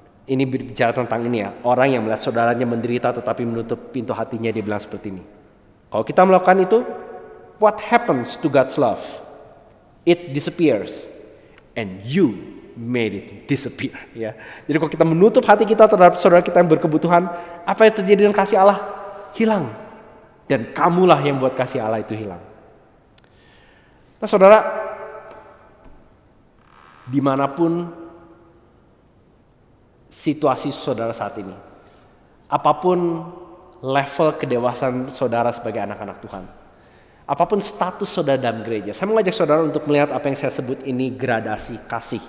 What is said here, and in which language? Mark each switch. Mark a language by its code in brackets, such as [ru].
[id] Ini bicara tentang ini ya, orang yang melihat saudaranya menderita tetapi menutup pintu hatinya, dia bilang seperti ini. Kalau kita melakukan itu, [en] what happens to God's love? It disappears and you made it disappear. [id] Ya. Jadi kalau kita menutup hati kita terhadap saudara kita yang berkebutuhan, apa yang terjadi dengan kasih Allah? Hilang. Dan kamulah yang buat kasih Allah itu hilang. Nah saudara, dimanapun situasi saudara saat ini, apapun level kedewasaan saudara sebagai anak-anak Tuhan, apapun status saudara dalam gereja, saya mengajak saudara untuk melihat apa yang saya sebut ini gradasi kasih.